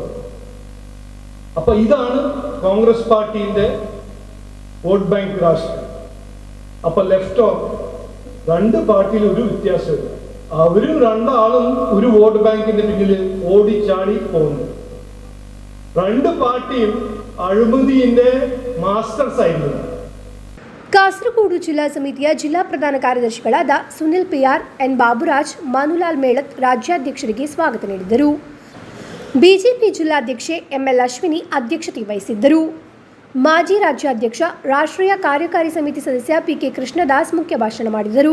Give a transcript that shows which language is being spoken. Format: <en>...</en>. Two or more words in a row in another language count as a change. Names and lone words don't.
<ml>അപ്പൊ ഇതാണ് കോൺഗ്രസ് പാർട്ടിന്റെ</ml> <en>vote bank</en> <ml>രാഷ്ട്രീയം. അപ്പൊ ലെഫ്റ്റോ രണ്ട് പാർട്ടിയിൽ ഒരു വ്യത്യാസമില്ല, അവരും രണ്ടാളും ഒരു വോട്ട് ബാങ്കിന്റെ പിന്നിൽ ഓടി ചാടി പോകുന്നു. രണ്ട് പാർട്ടിയും അഴിമതിന്റെ മാസ്റ്റേഴ്സ് ആയിരുന്നു.</ml> <kn>ಕಾಸರಗೋಡು ಜಿಲ್ಲಾ ಸಮಿತಿಯ ಜಿಲ್ಲಾ ಪ್ರಧಾನ ಕಾರ್ಯದರ್ಶಿಗಳಾದ ಸುನಿಲ್ ಪಿಆರ್, ಎನ್ ಬಾಬುರಾಜ್, ಮನುಲಾಲ್ ಮೇಳತ್ ರಾಜ್ಯಾಧ್ಯಕ್ಷರಿಗೆ ಸ್ವಾಗತ ನೀಡಿದರು. ಬಿಜೆಪಿ ಜಿಲ್ಲಾಧ್ಯಕ್ಷೆ ಎಂಎಲ್ ಅಶ್ವಿನಿ ಅಧ್ಯಕ್ಷತೆ ವಹಿಸಿದ್ದರು. ಮಾಜಿ ರಾಜ್ಯಾಧ್ಯಕ್ಷ, ರಾಷ್ಟ್ರೀಯ ಕಾರ್ಯಕಾರಿ ಸಮಿತಿ ಸದಸ್ಯ ಪಿಕೆ ಕೃಷ್ಣದಾಸ್ ಮುಖ್ಯ ಭಾಷಣ ಮಾಡಿದರು.</kn>